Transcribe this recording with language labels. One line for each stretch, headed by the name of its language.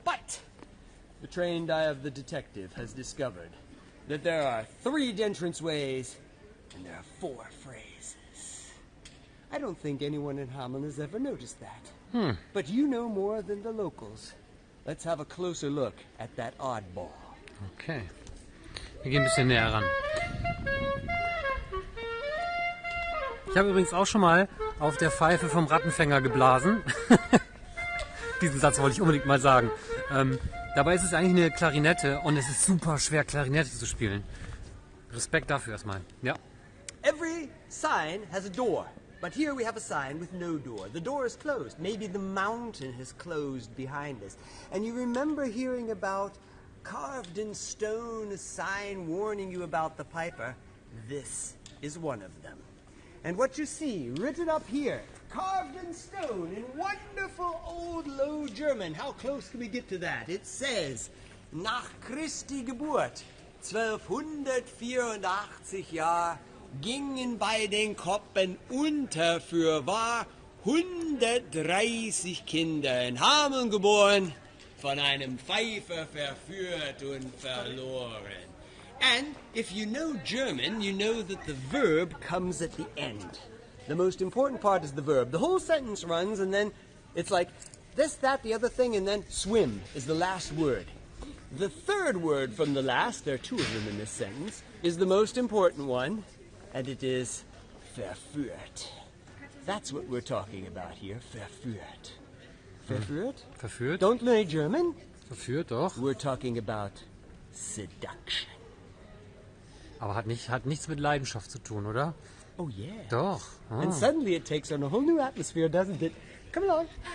English: But the trained eye of the detective has discovered that there are 3 entranceways and there are 4 phrases. I don't think anyone in Hameln has ever noticed that. But you know more than the locals. Let's have a closer look at that oddball. Okay.
German: Wir gehen ein bisschen näher ran. Ich habe übrigens auch schon mal auf der Pfeife vom Rattenfänger geblasen. Diesen Satz wollte ich unbedingt mal sagen. Dabei ist es eigentlich eine Klarinette und es ist super schwer, Klarinette zu spielen. Respekt dafür erstmal. Ja.
English: Every sign has a door. But here we have a sign with no door. The door is closed. Maybe the mountain has closed behind us. And you remember hearing about carved in stone, a sign warning you about the Piper. This is one of them. And what you see written up here, carved in stone in wonderful old Low German. How close can we get to that? It says,
German: nach Christi Geburt, 1284 Jahr, gingen bei den Koppen unter fürwahr 130 Kinder in Hameln geboren, von einem Pfeifer verführt und verloren.
English: And if you know German, you know that the verb comes at the end. The most important part is the verb. The whole sentence runs and then it's like this, that, the other thing, and then swim is the last word. The third word from the last, there are 2 of them in this sentence, is the most important one. And it is verführt. That's what we're talking about here, verführt.
German: Verführt? Verführt?
English: Don't learn German?
German: Verführt, doch.
English: We're talking about seduction.
German: Aber hat nichts mit Leidenschaft zu tun, oder?
English: Oh yeah.
German: Doch. Oh.
English: And suddenly it takes on a whole new atmosphere, doesn't it? Come along.